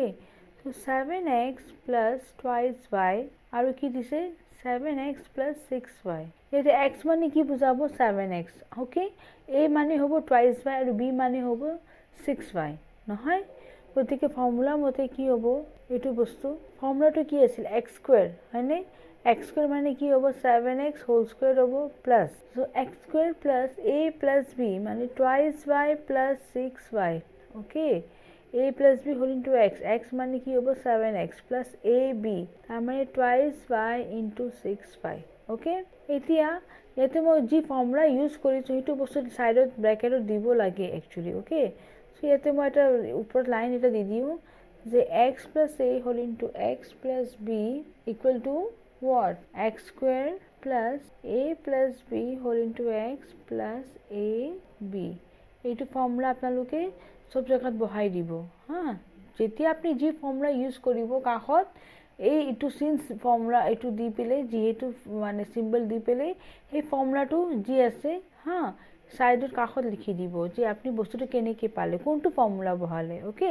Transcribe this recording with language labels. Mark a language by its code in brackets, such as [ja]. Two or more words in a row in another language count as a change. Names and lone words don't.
[as] চ' [en] 7x plus twice y [as] আৰু কি দিছে [en] 7x plus 6y, [as] ইয়াতে x মানে কি বুজাব 7x, অ'কে, a মানে হ'ব [en] twice y [as] আৰু b মানে হ'ব 6y নহয়। গতিকে ফৰ্মুলা মতে কি হ'ব, এইটো বস্তু ফৰ্মুলাটো কি আছিল, [en] x square [as] হয়নে, [en] x square [as] মানে কি হ'ব [en] 7x whole square [as] হ'ব প্লাছ, চ' [en] x square plus a plus b [as] মানে [en] twice y plus 6y, [as] অ'কে, [en] a plus b whole into x [as] মানে কি হ'ব [en] 7x plus ab, তাৰমানে twice y into 6y, অ'কে। [as] এতিয়া ইয়াতে মই যি [en] formula use [as] কৰিছোঁ সেইটো বস্তু ছাইডত ব্ৰেকেটত দিব লাগে একচুৱেলি, অ'কে। [en] চ' [as] ইয়াতে মই এটা ওপৰত লাইন এটা দি দিওঁ যে [en] x plus a whole into x plus b equal to what, x square plus a plus b whole into x plus a b, [as] এইটো ফৰ্মুলা আপোনালোকে সব জেগাত বহাই দিব হা। যেতিয়া আপুনি যি [en] formula use [as] কৰিব কাষত এইটো চিন্স ফৰ্মুলা এইটো দি পেলাই, যিহেতু মানে চিম্বল দি পেলাই সেই ফৰ্মুলাটো যি আছে হা ছাইডত কাষত লিখি দিব যে আপুনি বস্তুটো কেনেকৈ পালে, কোনটো ফৰ্মুলা বহালে, অ'কে।